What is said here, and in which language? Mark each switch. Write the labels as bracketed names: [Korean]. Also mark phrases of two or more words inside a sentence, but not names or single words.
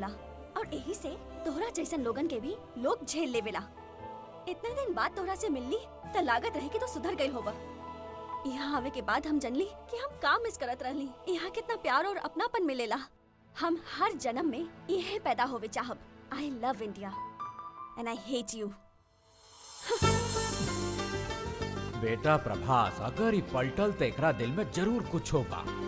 [Bhojpuri] और यही से तोहरा जैसन लोगन के भी लोग झेल लेवेला। इतने दिन बाद तोहरा से मिलली तो लागत रहे कि तो सुधर गई होगा। यहाँ आवे के बाद हम जानली कि हम का मिस करत रहली। यहाँ कितना प्यार और अपनापन मिलेला। हम हर जन्म में यही पैदा होवे चाहब। [English] I love India and I hate you. [Bhojpuri] बेटा प्रभास, अगर ही पलटल तो एकरा दिल में जरूर कुछ होगा।